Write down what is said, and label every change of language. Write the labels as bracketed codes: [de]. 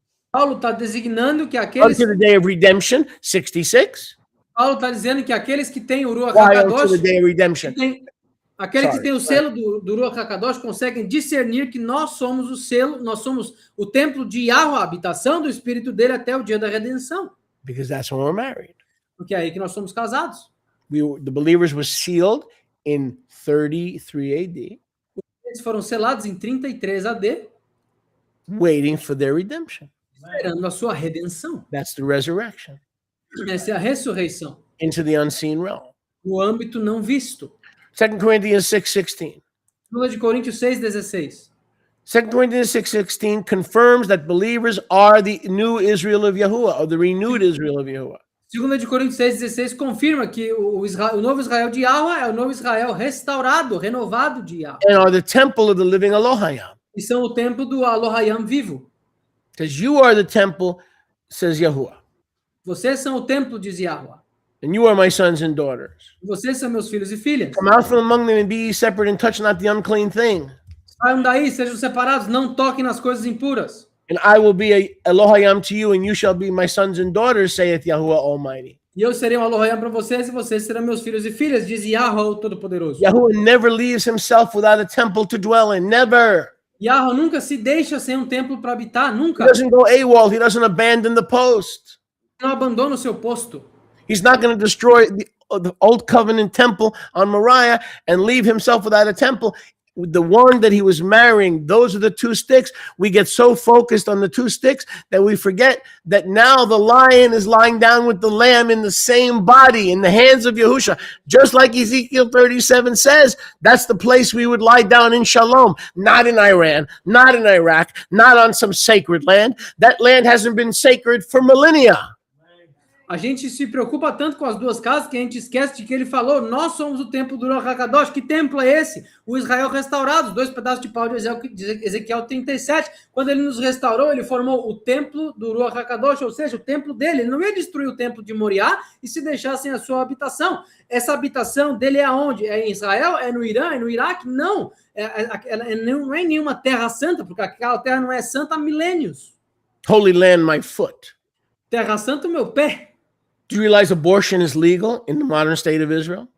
[pt] Paulo está designando que aqueles. [en] unto the day of redemption, 66. [pt] Paulo está dizendo que aqueles que têm o Ruach [en] Why unto the [pt] HaKadosh, [en] day of redemption? [pt] aqueles que [en] Sorry. [pt] têm o selo do Ruach HaKadosh conseguem discernir que nós somos o selo, nós somos o templo de Yahweh, a habitação do Espírito dele até o dia da redenção. [en] Because that's when we're married. [pt] Porque é aí que nós somos casados. [en] The believers were sealed in 33 AD, [pt] Eles foram selados em 33 AD, [en] waiting for their redemption. [pt] esperando a sua redenção. [en] That's the resurrection [pt] Essa é a ressurreição, [en] into the unseen realm. [pt] no âmbito não visto. [en] 2 Corinthians 6:16. [pt] 2 de Coríntios 6,16. [en] 2 Corinthians 6:16 confirms that believers are the new Israel of Yahuwah, or the renewed Israel of Yahuwah. [pt] 2 de Coríntios 6,16 confirma que o novo Israel de Yahweh é o novo Israel restaurado, renovado de Yahweh. [en] And are the temple of the living Elohim. [pt] E são o templo do Elohim vivo. [en] Because you are the temple, says Yahuwah. [pt] Vocês são o templo, diz Yahweh. [en] And you are my sons and daughters. [pt] Vocês são meus filhos e filhas. [en] Come out from among them and be ye separate and touch not the unclean thing. [pt] Saiam daí, sejam separados, não toquem nas coisas impuras. [en] And I will be a Elohim to you, and you shall be my sons and daughters, saith Yahuwah Almighty. [pt] E eu serei um Elohim para vocês, e vocês serão meus filhos e filhas, diz Yahweh, o Todo-Poderoso. [en] Yahuwah never leaves himself without a temple to dwell in. Never. [pt] Yahweh nunca se deixa sem um templo para habitar, [en] He [pt] nunca. [en] doesn't go AWOL. He doesn't abandon the post. [pt] Não abandona o seu posto. [en] He's not going to destroy the old covenant temple on Moriah and leave himself without a temple. The one that he was marrying, those are the two sticks. We get so focused on the two sticks that we forget that now the lion is lying down with the lamb in the same body, in the hands of Yahusha. Just like Ezekiel 37 says, that's the place we would lie down in Shalom, not in Iran, not in Iraq, not on some sacred land. That land hasn't been sacred for millennia. [pt] A gente se preocupa tanto com as duas casas que a gente esquece de que ele falou, nós somos o templo do Ruach HaKadosh. Que templo é esse? O Israel restaurado, os dois pedaços de pau de Ezequiel 37. Quando ele nos restaurou, ele formou o templo do Ruach HaKadosh, ou seja, o templo dele. Ele não ia destruir o templo de Moriá e se deixassem a sua habitação. Essa habitação dele é aonde? É em Israel? É no Irã? É no Iraque? Não. Não é em nenhuma terra santa, porque aquela terra não é santa há milênios. [en] Holy land, my foot. [pt] Terra santa, o meu pé. [en] Do you realize abortion is legal in the modern state of Israel?